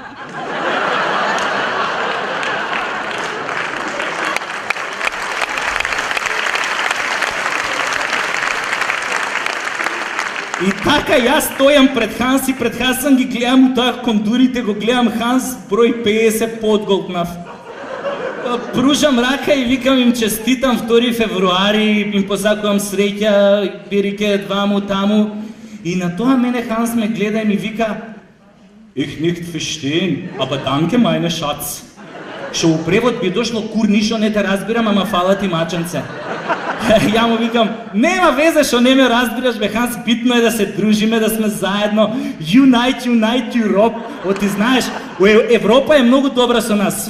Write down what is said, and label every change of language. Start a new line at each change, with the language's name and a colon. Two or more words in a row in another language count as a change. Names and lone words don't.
Macedonian: И така јас стојам пред Ханс и пред Хасан ги гледам у таа кондурите, го гледам Ханс, број 50 подголтнав. Пружам рака и викам им честитам 2 февруари, им посакувам среќа, бирике дваму таму. И на тоа мене Ханс ме гледа и ми вика:
German: Ich nicht verstehen, aber danke meine Schatz.
Macedonian: Што у превод би дошло: кур, ништо не те разбирам, ама фала ти маченце. Ја му викам: нема везе што не ме разбираш бе Ханс, битно е да се дружиме, да сме заедно.
English: Unite Europe.
Macedonian: Ти знаеш, Европа е многу добра со нас.